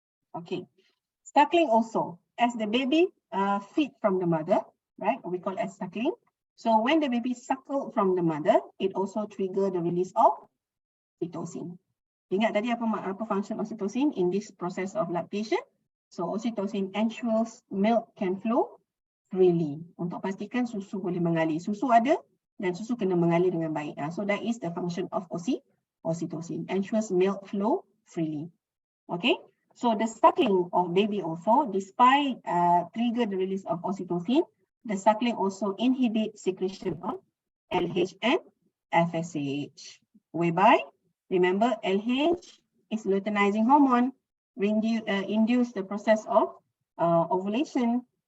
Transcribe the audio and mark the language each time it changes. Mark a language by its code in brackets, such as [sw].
[en] Okay, suckling also, as the baby feed from the mother, right, we call as suckling. So when the baby suckled from the mother, it also trigger the release of oxytocin. [ms] Ingat tadi apa [en] function oxytocin in this process of lactation? So oxytocin ensures milk can flow freely. [ms] Untuk pastikan susu boleh mengalir. Susu ada dan susu kena mengalir dengan baik. [en] So that is the function of oxytocin, ensures milk flow freely. Okay, so the suckling of baby also, despite trigger the release of oxytocin, the suckling also inhibits secretion of LH and FSH, whereby, remember, LH is luteinizing hormone, induce the process of ovulation.